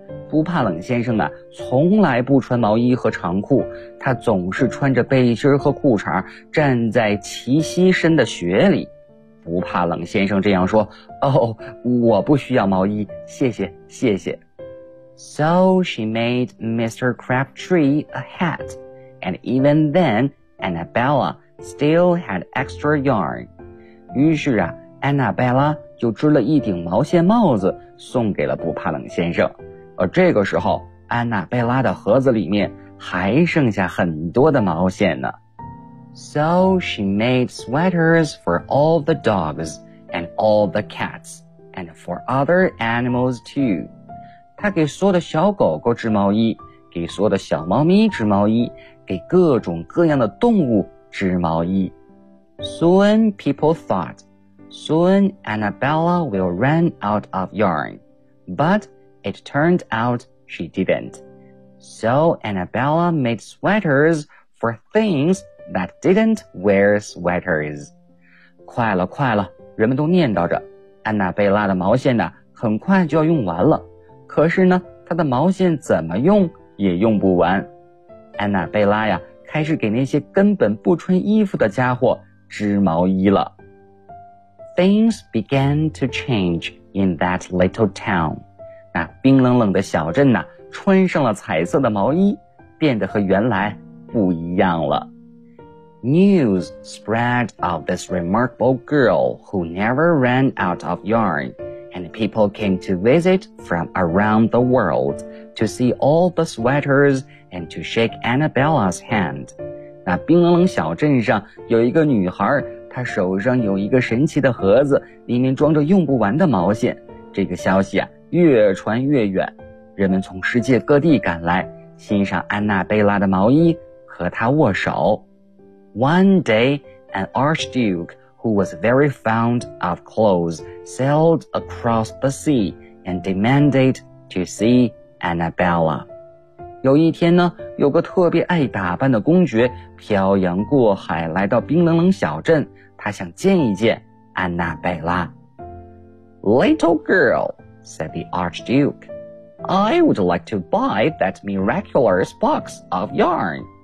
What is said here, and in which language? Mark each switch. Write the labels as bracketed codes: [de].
[zh] 不怕冷先生呢从来不穿毛衣和长裤，他总是穿着背心和裤衩站在齐膝深的雪里。不怕冷先生这样说，哦，我不需要毛衣，谢谢谢谢。 [en] So she made Mr. Crabtree a hat, and even then Annabella still had extra yarn. [zh] 于是啊 Annabella 就织了一顶毛线帽子送给了不怕冷先生。而这个时候安娜贝拉的盒子里面还剩下很多的毛线呢。 [en] So she made sweaters for all the dogs and all the cats and for other animals too. [zh] 她给所有的小狗狗织毛衣，给所有的小猫咪织毛衣，给各种各样的动物织毛衣。 [en] Soon people thought, soon Annabella will run out of yarn. But it turned out she didn't. So Annabella made sweaters for things that didn't wear sweaters. [zh] 快了快了，人们都念叨着，安娜贝拉的毛线呢，很快就要用完了。可是呢，她的毛线怎么用也用不完。安娜贝拉呀，开始给那些根本不穿衣服的家伙织毛衣了。 [en] Things began to change in that little town. [zh] 那冰冷冷的小镇呢，穿上了彩色的毛衣，变得和原来不一样了。 [en] News spread of this remarkable girl who never ran out of yarn, and people came to visit from around the world to see all the sweaters and to shake Annabella's hand. [zh] 那冰冷冷小镇上有一个女孩，她手上有一个神奇的盒子，里面装着用不完的毛线。这个消息啊，越传越远，人们从世界各地赶来，欣赏安娜贝拉的毛衣，和她握手。 [en] One day, an archduke who was very fond of clothes sailed across the sea and demanded to see Annabella. [zh] 有一天呢，有个特别爱打扮的公爵漂洋过海来到冰冷冷小镇，他想见一见安娜贝拉。 [en] Little girl, said the archduke, I would like to buy that miraculous box of yarn.